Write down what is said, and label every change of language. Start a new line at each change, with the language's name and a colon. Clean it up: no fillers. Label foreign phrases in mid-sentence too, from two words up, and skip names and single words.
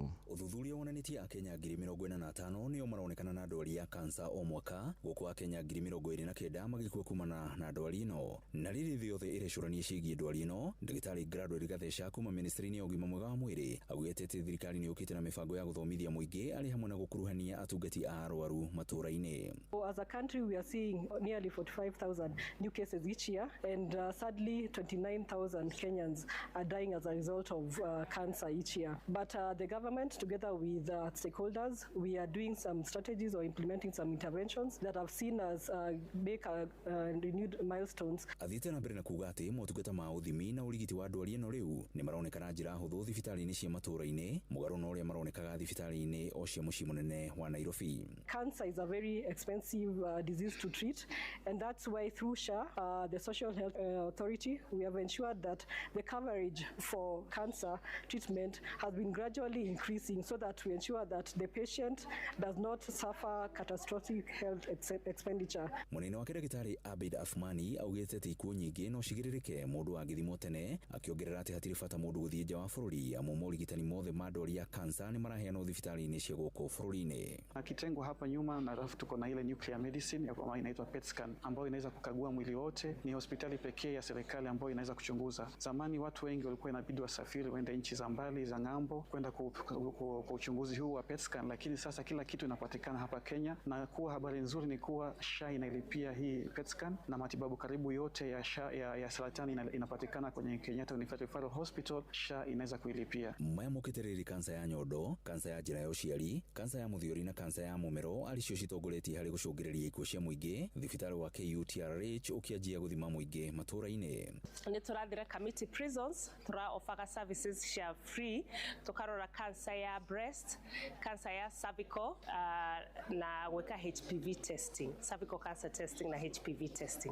Kikuyu: Ũthuthuria wonanĩtie Akenya 45,000 nĩo maronekana na ndwari ya kansa o mwaka, gũkũ Akenya 29,000 magĩkua kumana na ndwari ĩno. Na rĩrĩ thĩ yothe ĩrecũrania ciĩgiĩ ndwari ĩno, ndagĩtarĩ Gladwell Gatheca kuma ministry-inĩ ya ũgima mwega wa mwĩrĩ augĩte atĩ thirikari nĩ yũkĩte na mĩbango ya gũthomithia mũingĩ arĩ hamwe na gũkuruhania atungati a arwaru matũũra-inĩ.
English: As a country we are seeing nearly 45,000 new cases each year, and sadly 29,000 Kenyans are dying as a result of cancer each year. But the government, together with stakeholders, we are doing some strategies or implementing some interventions that have seen us make renewed milestones.
Kikuyu: Athiĩte na mbere na kuga atĩ motungata ma ũthimi na ũrigiti wa ndwari ĩno rĩu nĩ maronekana njĩra hũthũ thibitarĩ-inĩ cia matũũra-inĩ, mũgarũ na ũrĩa maronekaga thibitarĩ-inĩ o cia mũciĩ mũnene wa Nairobi.
English: Cancer is a very expensive disease to treat, and that's why through SHA, the Social Health Authority, we have ensured that the coverage for cancer treatment has been gradually increasing so that we ensure that the patient does not suffer catastrophic health expenditure.
Kikuyu: Mũnene wa ndagĩtarĩ Abid Athmani augĩte atĩ ikuũ nyingĩ no cigĩrĩrĩke mũndũ angĩthimwo tene, akĩongerera atĩ hatirĩ bata mũndũ gũthiĩ nja wa bũrũri amu morigitani mothe ma ndwari ya kansa nĩ maraheanwo thibitarĩ-inĩ cia gũkũ bũrũri-inĩ.
Swahili: Kitengo hapa nyuma na rafu tuko na ile
English: nuclear medicine
Swahili: ambayo inaitwa
English: PET scan
Swahili: ambayo inaweza kukagua mwili wote. Ni hospitali pekee ya serikali ambayo inaweza kuchunguza. Zamani watu wengi walikuwa inabidi wasafiri waende nchi za mbali za ng'ambo kwenda kwa uchunguzi huu wa
English: PET scan,
Swahili: lakini sasa kila kitu inapatikana hapa Kenya, na kuwa habari nzuri ni kuwa SHA inailipia hii
English: PET scan
Swahili: na matibabu karibu yote ya SHA ya saratani inapatikana kwenye Kenyatta University Referral Hospital. SHA inaweza kuilipia.
Kikuyu: Maya mũkĩtĩrĩri kansa ya nyondo, kansa ya njĩra ya ũciari, kansa ya mũthiori na kansa ya mũmero arĩcio citongoretie harĩ gũcũngĩrĩria ikuũ cia mũingĩ, thibitarĩ wa KUTRH ũkĩanjia gũthima mũingĩ matũũra-inĩ. Nĩ tũrathira Kamiti Prisons, tũraofaga services cia free, tũkarora kansa ya breast, kansa ya cervical na gwĩka
English: HPV testing, cervical cancer testing
Kikuyu: na
English: HPV testing.